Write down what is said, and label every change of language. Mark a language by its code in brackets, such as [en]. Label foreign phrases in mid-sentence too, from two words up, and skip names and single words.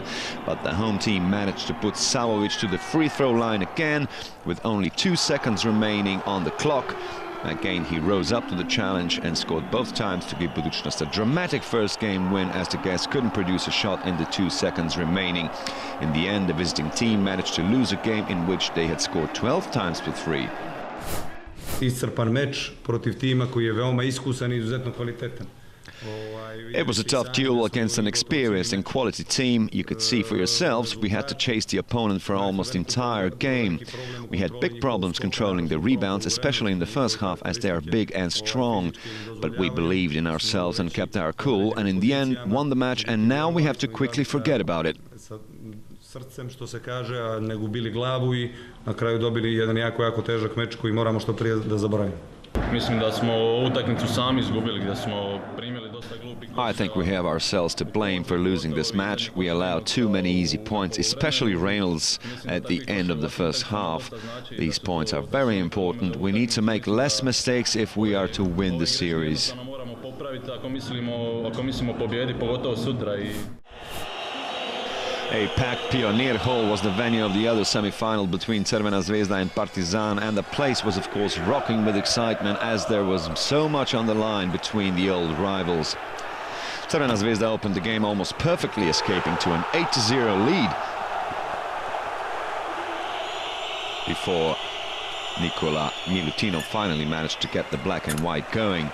[en] But the home team managed to put Savovic to the free-throw line again, with only 2 seconds remaining on the clock. Again, he rose up to the challenge and scored both times to give Buducnost a dramatic first game win, as the guests couldn't produce a shot in the 2 seconds remaining. In the end, the visiting team managed to lose a game in which they had scored 12 times for 3. [sr] Iscrpan meč protiv tima koji je veoma iskusan i izuzetno kvalitetan. [en] It was a tough duel against an experienced and quality team. You could see for yourselves we had to chase the opponent for almost the entire game. We had big problems controlling the rebounds, especially in the first half, as they are big and strong. But we believed in ourselves and kept our cool, and in the end won the match, and now we have to quickly forget about it. [sr] Srcem, što se kaže, a ne gubili glavu i na kraju dobili jedan jako težak meč koji moramo što prije da zaboravimo. Mislim da smo utakmicu sami izgubili, gdje smo primili dosta glupih. [en] I think we have ourselves to blame for losing this match. We allowed too many easy points, especially Reynolds at the end of the first half. These points are very important. We need to make less mistakes if we are to win the series. [sr] Moramo popraviti ako mislimo pobijediti, pogotovo sutra. [en] A packed Pioneer Hall was the venue of the other semi-final between Crvena Zvezda and Partizan, and the place was of course rocking with excitement as there was so much on the line between the old rivals. Crvena Zvezda opened the game almost perfectly, escaping to an 8-0 lead before Nikola Milutino finally managed to get the black and white going.